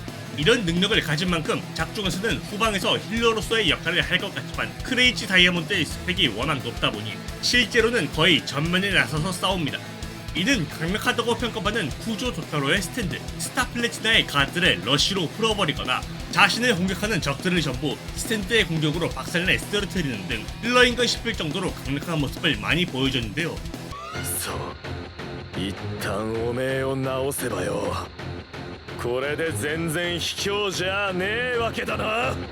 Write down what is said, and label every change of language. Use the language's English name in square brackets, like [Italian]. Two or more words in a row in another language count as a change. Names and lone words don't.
[Korean] 이런 능력을 가진 만큼 작중에서는 후방에서 힐러로서의 역할을 할 것 같지만 크레이지 다이아몬드의 스펙이 워낙 높다 보니 실제로는 거의 전면에 나서서 싸웁니다. 이는 강력하다고 평가받는 쿠조 도타로의 스탠드, 스타플래티나의 가드를 러쉬로 풀어버리거나 자신을 공격하는 적들을 전부 스탠드의 공격으로 박살내 쓰러뜨리는 등 힐러인가 싶을 정도로 강력한 모습을 많이 보여줬는데요. [Japanese] そう一旦おめえを直せばよこれで全然卑怯じゃねえわけだな。